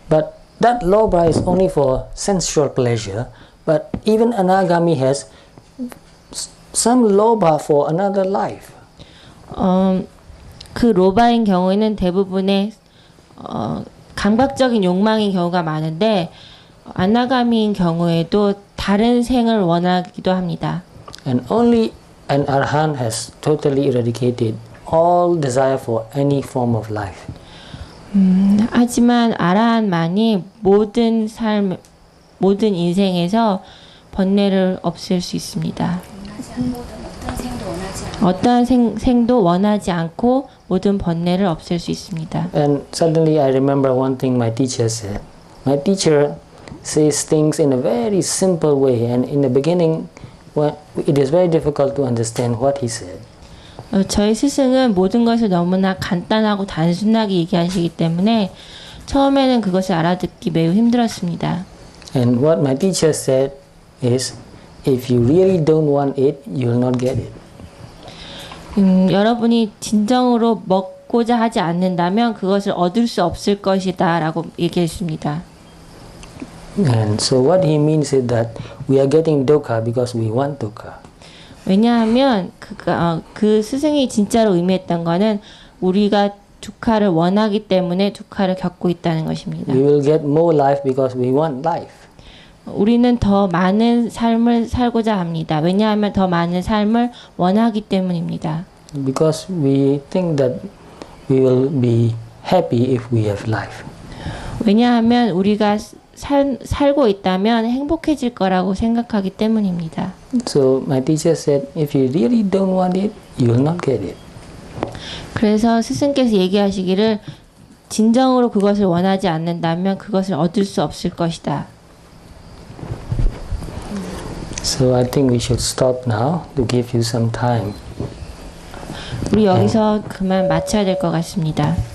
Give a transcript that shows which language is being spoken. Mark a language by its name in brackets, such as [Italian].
[English] But that lobha is only for sensual pleasure, but even Anagami has some lobha for another life. [Korean] 그 로바인 경우에는 대부분의 감각적인 욕망인 경우가 많은데 아나가미인 경우에도 다른 생을 원하기도 합니다. [English] And only an arahant has totally eradicated all desire for any form of life. [Korean] 하지만 아라한만이 모든 인생에서 번뇌를 없앨 수 있습니다. 어떠한 생도 원하지 않고 모든 번뇌를 없앨 수 있습니다. [English] And suddenly I remember one thing my teacher said. My teacher says things in a very simple way, and in the beginning, it is very difficult to understand what he said. [Korean] 저희 스승은 모든 것을 너무나 간단하고 단순하게 얘기하시기 때문에 처음에는 그것을 알아듣기 매우 힘들었습니다. [English] And what my teacher said is, if you really don't want it, you'll not get it. [Korean] 여러분이 진정으로 먹고자 하지 않는다면 그것을 얻을 수 없을 것이다 라고 얘기했습니다. [English] And so what he means is that we are getting dukkha because we want dukkha. [Korean] 왜냐하면 그 스승이 진짜로 의미했던 거는 우리가 두카를 원하기 때문에 두카를 겪고 있다는 것입니다. [English] We will get more life because we want life. [Korean] 우리는 더 많은 삶을 살고자 합니다. 왜냐하면 더 많은 삶을 원하기 때문입니다. [English] Because we think that we will be happy if we have life. [Korean] 왜냐하면 우리가 살고 있다면 행복해질 거라고 생각하기 때문입니다. [English] So my teacher said, if you really don't want it, you will not get it. [Korean] 그래서 스승께서 얘기하시기를 진정으로 그것을 원하지 않는다면 그것을 얻을 수 없을 것이다. [English] So I think we should stop now to give you some time. [Korean] 우리 여기서 그만 마쳐야 될 것 같습니다.